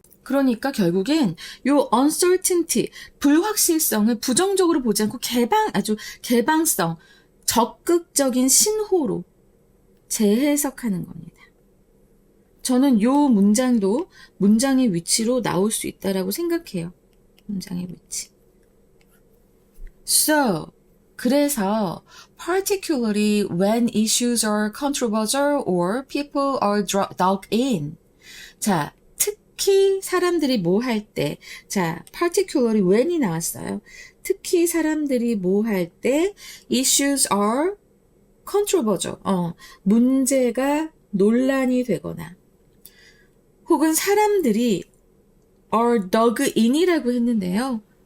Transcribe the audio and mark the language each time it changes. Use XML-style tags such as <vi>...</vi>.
<ko>그러니까 결국엔 요 uncertainty, 불확실성을 부정적으로 보지 않고 개방성, 적극적인 신호로 재해석하는 겁니다. 저는 요 문장도 문장의 위치로 나올 수 있다라고 생각해요. 문장의 위치.</ko> <en>So,</en> <ko>그래서</ko> <en>particularly when issues are controversial or people are dug in.</en> <ko>자, 특히 사람들이 뭐 할 때, 자,</ko> <en>particularly when</en> <ko>이 나왔어요. 특히 사람들이 뭐 할 때</ko> <en>issues are controversial.</en> <ko>문제가 논란이 되거나 혹은 사람들이</ko> <en>are dug in</en> <ko>이라고 했는데요.</ko>